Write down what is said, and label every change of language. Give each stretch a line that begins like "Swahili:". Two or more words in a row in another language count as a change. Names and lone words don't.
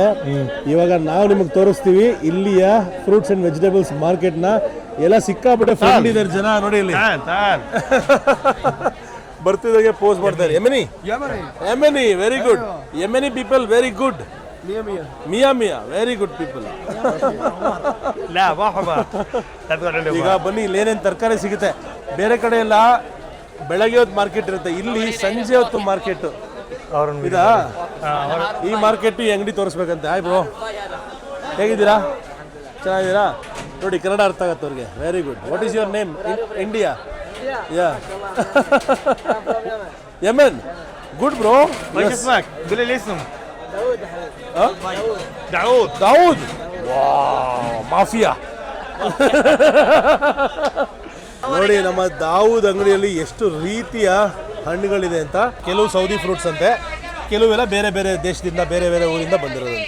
Kannada: ಇವಾಗ ನಾವು ನಿಮಗೆ ತೋರಿಸ್ತೀವಿ ಇಲ್ಲಿಯ
English: fruits and vegetables
Kannada: ಮಾರ್ಕೆಟ್ನ. ಎಲ್ಲ ಸಿಕ್ಕಾಪಟ್ಟೆ ಫ್ರೆಂಡ್ ಇದ್ದಾರೆ ಜನ ನೋಡಿ ಇಲ್ಲಿ. ಬರ್ತಿದ್ದಾಗೆ ಪೋಸ್ಟ್ ಮಾಡ್ತಾರೆ.
English: Yemeni very good, Yemeni people very good.
Arabic: مية مية
English: very good people.
Arabic: لا مرحبا.
Kannada: ಈಗ ಬನ್ನಿ ಇಲ್ಲಿ ಏನೇನು ತರಕಾರಿ ಸಿಗುತ್ತೆ. ಬೇರೆ ಕಡೆ ಎಲ್ಲ ಬೆಳಗ್ಗೆ ಹೊತ್ತು ಮಾರ್ಕೆಟ್ ಇರುತ್ತೆ, ಇಲ್ಲಿ ಸಂಜೆ ಹೊತ್ತು ಮಾರ್ಕೆಟ್ ಇದಾ. ಈ ಮಾರ್ಕೆಟ್ ಈ ಅಂಗಡಿ ತೋರಿಸ್ಬೇಕಂತೆ.
English: hi bro,
Kannada: ಹೇಗಿದ್ದೀರಾ? ಚೆನ್ನಾಗಿದ್ದೀರಾ? ನೋಡಿ ಕನ್ನಡ ಅರ್ಥ ಆಗತ್ತೆ ಅವ್ರಿಗೆ.
English: very good. what is your name?
Kannada: ಇಂಡಿಯಾ?
English: Ya. Yaman. Good bro.
Arabic: ايش اسمك؟ قول لي اسم.
Kannada: ದಾವೂದ್. ದಾವೂದ್. ಮಾಫಿಯಾ. ನೋಡಿ ನಮ್ಮ ದಾವೂದ್ ಅಂಗಡಿಯಲ್ಲಿ ಎಷ್ಟು ರೀತಿಯ ಹಣ್ಣುಗಳಿದೆ ಅಂತ. ಕೆಲವು ಸೌದಿ ಫ್ರೂಟ್ಸ್ ಅಂತೆ, ಕೆಲವೆಲ್ಲ ಬೇರೆ ಬೇರೆ ದೇಶದಿಂದ ಬೇರೆ ಬೇರೆ ಊರಿಂದ ಬಂದಿರೋದಂತೆ.